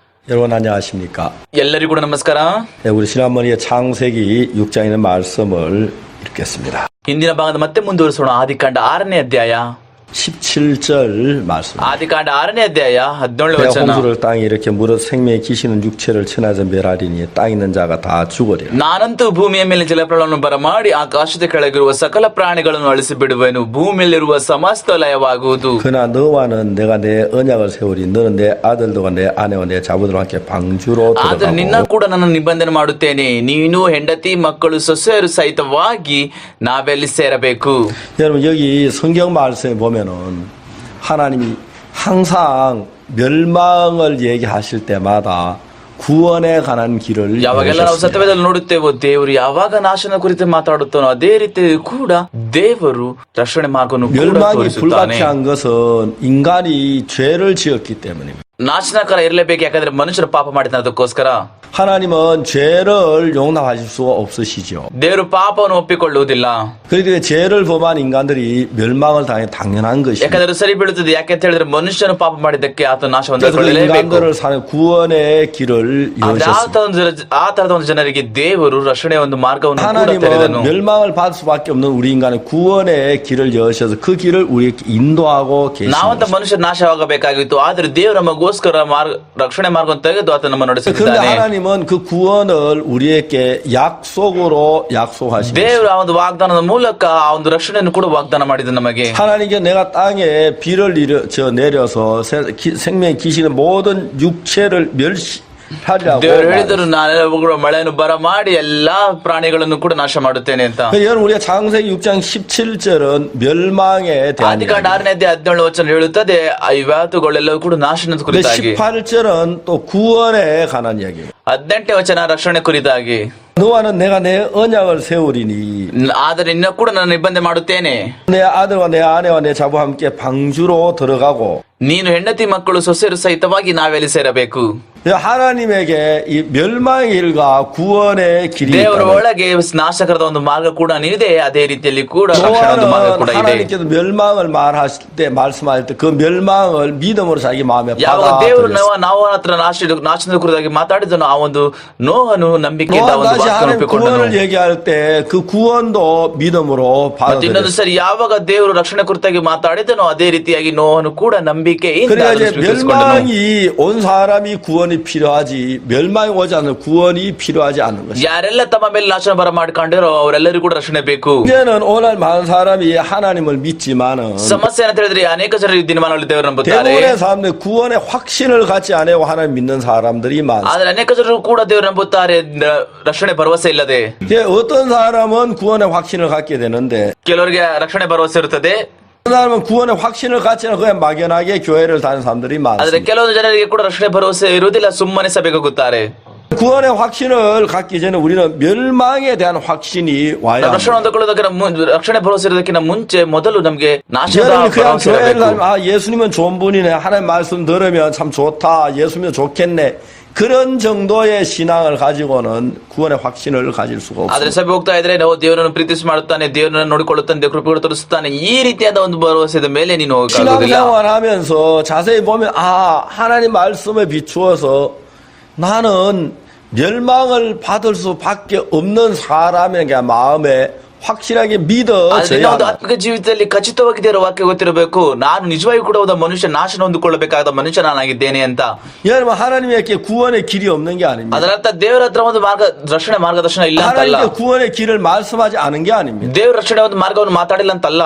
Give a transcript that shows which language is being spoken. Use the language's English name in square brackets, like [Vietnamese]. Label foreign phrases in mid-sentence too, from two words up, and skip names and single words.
[Korean] 여러분 안녕하십니까? [Kannada] ಎಲ್ಲರಿಗೂ ನಮಸ್ಕಾರ. [Korean] 네, 우리 지난번에 창세기 6장에 있는 말씀을 읽겠습니다. [Kannada] ಹಿಂದಿನ ಭಾಗದ ಮತ್ತೆ ಮುಂದುವರಿಸೋಣ. ಆದಿಕಾಂಡ 6ನೇ ಅಧ್ಯಾಯ [Korean] 17절 말씀. [Kannada] ಆದಿಕಾಂಡ 6ನೇ ಅಧ್ಯಾಯ 17ನೇ [Korean] 내가 [Kannada] ವಚನ. [Korean] 홍수를 땅에 이렇게 물어 생명의 기시는 육체를 천하에서 멸하리니 땅에 있는 자가 다 죽으리라. [Kannada] ನಾನಂತೂ ಭೂಮಿಯ ಮೇಲೆ ಜಲಪ್ರಳಯವನ್ನು ಬರಮಾಡಿ ಆಕಾಶದ ಕೆಳಗಿರುವ ಸಕಲ ಪ್ರಾಣಿಗಳನ್ನು ಅಳಿಸಿ ಬಿಡುವೆನು. ಭೂಮಿಯಲ್ಲಿರುವ ಸಮಸ್ತ ಲಯವಾಗುವುದು. [Korean] 그러나 너와는 내가 내 언약을 세우리 너는 내 아들들과 내 아내와 내 자부들과 함께 방주로 [Kannada] ಆದರೆ ನಿನ್ನ [Korean] 들어가고 [Kannada] ಕೂಡ ನಾನು ನಿಬಂಧನೆ ಮಾಡುತ್ತೇನೆ. ನೀನು ಹೆಂಡತಿ ಮಕ್ಕಳು ಸೊಸೆಯರು ಸಹಿತವಾಗಿ ನಾವೆಲ್ಲಿ ಸೇರಬೇಕು. [Korean] 여러분 여기 성경 말씀에 보면은 하나님이 항상 멸망을 얘기하실 때마다 구원에 관한 길을 [Kannada] ಯಾವಾಗೆಲ್ಲ ನಾವು [Korean] 열으셨습니다. [Kannada] ಸತ್ಯವೇದಲ್ಲಿ ನೋಡುತ್ತೇವೋ ದೇವರು ಯಾವಾಗ ನಾಶನ ಕುರಿತು ಮಾತಾಡುತ್ತಾನೋ ಅದೇ ರೀತಿ ಕೂಡ ದೇವರು ರಕ್ಷಣೆ ಮಾರ್ಗವನ್ನು ಕೂಡ [Korean] 멸망이 [Kannada] ತೋರಿಸುತ್ತಾನೆ. [Korean] 불가피한 것은 인간이 죄를 지었기 때문입니다. [Kannada] ನಾಶನಕಾರ ಇರಲೇಬೇಕು, ಯಾಕಂದ್ರೆ ಮನುಷ್ಯರು ಪಾಪ ಮಾಡಿದ ಅದಕ್ಕೋಸ್ಕರ. [Korean] 하나님은 죄를 용납하실 수가 없으시죠. [Kannada] ದೇವರು ಪಾಪವನ್ನು ಒಪ್ಪಿಕೊಳ್ಳುವುದಿಲ್ಲ. [Korean] 그렇기 죄를 범한 인간들이 멸망을 당해 당연한 것입니다. [Kannada] ಯಾಕಂದ್ರೆ ಸರಿ ಬೀಳುತ್ತದೆ. ಯಾಕೆ ಅಂತ ಹೇಳಿದ್ರೆ ಮನುಷ್ಯನು ಪಾಪ ಮಾಡಿದ್ದಕ್ಕೆ ಆತ ನಾಶವನ್ನು [Korean] 그래서 그 [Kannada] ಕೊಳ್ಳಲೇಬೇಕು. [Korean] 인간들을 사는 구원의 길을 [Kannada] ಆದ್ರೆ [Korean] 여셨습니다. [Kannada] ಆ ತರದ ಒಂದು ಜನರಿಗೆ ದೇವರು ರಕ್ಷಣೆಯ ಒಂದು ಮಾರ್ಗವನ್ನು ಕೂಡ ತೆರೆದನು. [Korean] 하나님은 멸망을 받을 수밖에 없는 우리 인간의 구원의 길을 여셔서 그 길을 우리에게 인도하고 계십니다. [Kannada] ನಾವಂತ ಮನುಷ್ಯರು ನಾಶವಾಗಬೇಕಾಗಿತ್ತು, ಆದ್ರೆ ದೇವರು ನಮಗೋಸ್ಕರ ರಕ್ಷಣೆ ಮಾರ್ಗವನ್ನು ತೆಗೆದು ಆತ ನಮ್ಮ [Korean] 그런데 [Kannada] ನಡೆಸುತ್ತಿದ್ದಾನೆ. [Korean] 하나님은 그 구원을 우리에게 약속으로 약속하십니다. [Kannada] ದೇವರು ಆ ಒಂದು ವಾಗ್ದಾನದ ಮೂಲಕ ಆ ಒಂದು ರಕ್ಷಣೆಯನ್ನು ಕೂಡ ವಾಗ್ದಾನ ಮಾಡಿದ ನಮಗೆ. [Korean] 하나님께 내가 땅에 비를 내려서 생명의 기시는 모든 육체를 멸시하리라고. [Kannada] ದೇವರು ಹೇಳಿದರು, ನಾನು ಮಳೆಯನ್ನು ಬರಮಾಡಿ ಎಲ್ಲಾ ಪ್ರಾಣಿಗಳನ್ನು ಕೂಡ ನಾಶ ಮಾಡುತ್ತೇನೆ ಅಂತ. [Korean] 여러분 우리가 창세기 6장 17절은 멸망에 대한 [Kannada] ಆದಿಕಾಂಡ 6ನೇ ಅಧ್ಯಾಯ 17ನೇ ವಚನ ಹೇಳುತ್ತದೆ ಇವತ್ತುಗಳೆಲ್ಲವೂ ಕೂಡ ನಾಶನದ ಕುರಿತಾಗಿ. [Korean] 18절은 또 구원에 관한 이야기입니다. [Kannada] 18ನೇ ವಚನ ರಕ್ಷಣೆ ಕುರಿತಾಗಿ. [Korean] 너와는 내가 내 언약을 세우리니 [Kannada] ಆದರೆ ನಿನ್ನ ಕೂಡ ನಾನು ನಿಬಂಧನೆ ಮಾಡುತ್ತೇನೆ. [Korean] 내 아들과 내 아내와 내 자부와 함께 방주로 들어가고. [Kannada] ನೀನು ಹೆಂಡತಿ ಮಕ್ಕಳು ಸೊಸೆಯರು ಸಹಿತವಾಗಿ ನಾವೆಲ್ಲಿ ಸೇರಬೇಕು. [Korean] 하나님에게 이 멸망의 길과 구원의 길이 [Kannada] ದೇವರ [Korean] 있다는 [Kannada] ಒಳಗೆ ನಾಶಕರದ ಒಂದು ಮಾರ್ಗ ಕೂಡ ಇದೆ, ಅದೇ ರೀತಿಯಲ್ಲಿ ಕೂಡ ರಕ್ಷಣೆಯ ಒಂದು ಮಾರ್ಗ [Korean] 노아는 [Kannada] ಕೂಡ ಇದೆ. [Korean] 하나님께서 멸망을 말씀하실 때 그 멸망을 믿음으로 자기 마음에 [Kannada] ಯಾವಾಗ ದೇವರು [Korean] 받아들였어요. [Kannada] ನಾವು ಹತ್ರ ನಾಶನದ ಕುರಿತಾಗಿ ಮಾತಾಡಿದನು, ಆ ಒಂದು ನೋಹನು ನಂಬಿಕೆಯಿಂದ [Korean] 노아는 [Kannada] ಒಂದು [Korean] 다시 [Kannada] ವಾಕ್ಯವನ್ನು [Korean] 하나님 [Kannada] ಒಪ್ಪಿಕೊಂಡನು. [Korean] 구원을 얘기할 때 그 구원도 믿음으로 [Kannada] ಮತ್ತೆ ಇನ್ನೊಂದು [Korean] 받아들였어요. [Kannada] ಸರಿ ಯಾವಾಗ ದೇವರು ರಕ್ಷಣೆ ಕುರಿತಾಗಿ ಮಾತಾಡಿದನೋ ಅದೇ ರೀತಿಯಾಗಿ ನೋಹನು ಕೂಡ ನಂಬಿಕೆಯಿಂದ [Korean] 그러니까 [Kannada] ಅದನ್ನು [Korean] 이제 [Kannada] ಸ್ವೀಕರಿಸಿಕೊಂಡನು. [Korean] 멸망이 온 사람이 구원이 필요하지 멸망이 오지 않는 구원이 필요하지 않는 것이죠. [Kannada] ಯಾರೆಲ್ಲ ತಮ್ಮ ಮೇಲೆ ನಾಶನ ಬರ ಮಾಡ್ಕೊಂಡಿರೋ ಅವರೆಲ್ಲರಿಗೂ ಕೂಡ ರಕ್ಷಣೆ ಬೇಕು. [Korean] 이제는 오늘 많은 사람이 하나님을 믿지만은 [Kannada] ಸಮಸ್ಯೆ ಅಂತ ಹೇಳಿದ್ರೆ ಅನೇಕ ಜನರು ಈ ದಿನಮಾನಗಳಲ್ಲಿ ದೇವರು ನಂಬುತ್ತಾರೆ. [Korean] 대부분의 사람들 구원의 확신을 갖지 않고 하나님 믿는 사람들이 많습니다. [Kannada] ಆದ್ರೆ ಅನೇಕ ಜನರು ಕೂಡ ದೇವರು ನಂಬುತ್ತಾರೆ ರಕ್ಷಣೆ ಭರವಸೆ ಇಲ್ಲದೆ. [Korean] 어떤 사람은 구원의 확신을 갖게 되는데 [Kannada] ಕೆಲವರಿಗೆ ರಕ್ಷಣೆ ಭರವಸೆ ಇರುತ್ತದೆ, [Korean] 어떤 사람은 구원의 확신을 갖지 않고 그냥 막연하게 교회를 다니는 사람들이 [Kannada] ಆದ್ರೆ [Korean] 많습니다. [Kannada] ಕೆಲವೊಂದು ಜನರಿಗೆ ಕೂಡ ರಕ್ಷಣೆ ಭರವಸೆ ಇರುವುದಿಲ್ಲ, ಸುಮ್ಮನೆ ಸಭೆಗೆ ಹೋಗುತ್ತಾರೆ. [Korean] 구원의 확신을 갖기 전에 우리는 멸망에 대한 확신이 와야 [Kannada] ನಾವು ರಕ್ಷಣೆ [Korean] 합니다. [Kannada] ಹೊಂದಿಕೊಳ್ಳೋದಕ್ಕಿಂತ ರಕ್ಷಣೆ ಭರವಸೆ ಇರೋದಕ್ಕಿಂತ ಮುಂಚೆ ಮೊದಲು ನಮಗೆ ನಾಶದ [Korean] 여러분이 그냥 [Kannada] ಭರವಸೆ [Korean] 교회를 [Kannada] ಇರಬೇಕು. [Korean] 다니면 예수님은 좋은 분이네 하나님 말씀 들으면 참 좋다 예수님은 좋겠네 그런 정도의 신앙을 가지고는 구원의 확신을 가질 수가 [Kannada] ಆದ್ರೆ [Korean] 없습니다. [Kannada] ಸಭೆ ಹೋಗ್ತಾ ಇದ್ರೆ ನಾವು ದೇವರನ್ನು ಪ್ರೀತಿಸಿ ಮಾಡುತ್ತಾನೆ, ದೇವರನ್ನು ನೋಡಿಕೊಳ್ಳುತ್ತಾನೆ, ದೇವರ ಕೃಪೆಯನ್ನು ತೋರಿಸುತ್ತಾನೆ, ಈ ರೀತಿಯಾದ ಒಂದು ಭರವಸೆದ ಮೇಲೆ ನೀನು ಹೋಗಕ್ಕಾಗುವುದಿಲ್ಲ. [Korean] 신앙생활 하면서 자세히 보면 하나님 말씀에 비추어서 나는 멸망을 받을 수밖에 없는 사람에게 마음에 확실하게 [Kannada] ಆದ್ರೆ [Korean] 믿어져야 [Kannada] ಒಂದು [Korean] 합니다. [Kannada] ಆತ್ಮಿಕ ಜೀವಿತದಲ್ಲಿ ಖಚಿತವಾಗಿ ದೇವರ ವಾಕ್ಯ ಗೊತ್ತಿರಬೇಕು. ನಾನು ನಿಜವಾಗಿ ಕೂಡ ಒಬ್ಬ ಮನುಷ್ಯ ನಾಶನ ಹೊಂದಿಕೊಳ್ಳಬೇಕಾದ ಮನುಷ್ಯ ನಾನಾಗಿದ್ದೇನೆ ಅಂತ. [Korean] 여러분 하나님에게 구원의 길이 없는 게 아닙니다. [Kannada] ಅದರ ಅರ್ಥ ದೇವರ ಹತ್ರ ಒಂದು ರಕ್ಷಣೆ ಮಾರ್ಗದರ್ಶನ ಇಲ್ಲ ಅಂತಲ್ಲ. [Korean] 하나님께 구원의 길을 말씀하지 않은 게 아닙니다. [Kannada] ದೇವರ ರಕ್ಷಣೆ ಒಂದು ಮಾರ್ಗವನ್ನು ಮಾತಾಡಿಲ್ಲ ಅಂತಲ್ಲ.